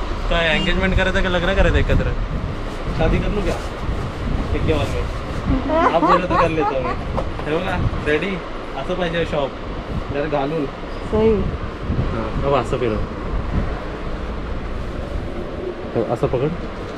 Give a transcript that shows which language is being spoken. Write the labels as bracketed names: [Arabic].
[Marathi] काय एंगेजमेंट करायचं का लग्न करायचं एकत्र? [Hindi] शादी कर लू क्या? एक के बाद में आप बोले तो कर लेता हूँ. [Marathi] हे बघा रेडी असं पाहिजे शॉप जरा घालून. सही. हां असं फिरव, असं पकड.